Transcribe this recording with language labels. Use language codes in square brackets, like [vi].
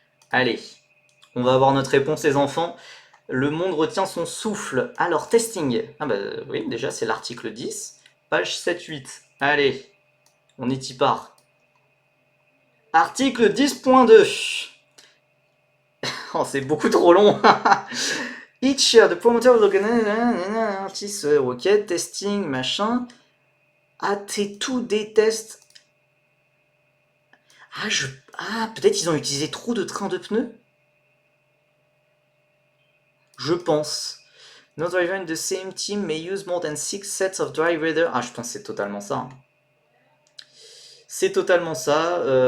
[fr] Allez, on va avoir notre réponse, les enfants. Le monde retient son souffle. Alors, testing. Ah bah oui, déjà, c'est l'article 10, page 7-8. Allez, on y part. Article 10.2. Oh, c'est beaucoup trop long. [en] Each year, the promoter of the artist, ok, testing, machin. [fr] Ah, t'es tout déteste. Ah, peut-être ils ont utilisé trop de trains de pneus. Je pense. [en] No driver in the same team may use more than 6 sets of dry weather. [fr] Ah, je pense que c'est totalement ça, hein. C'est totalement ça.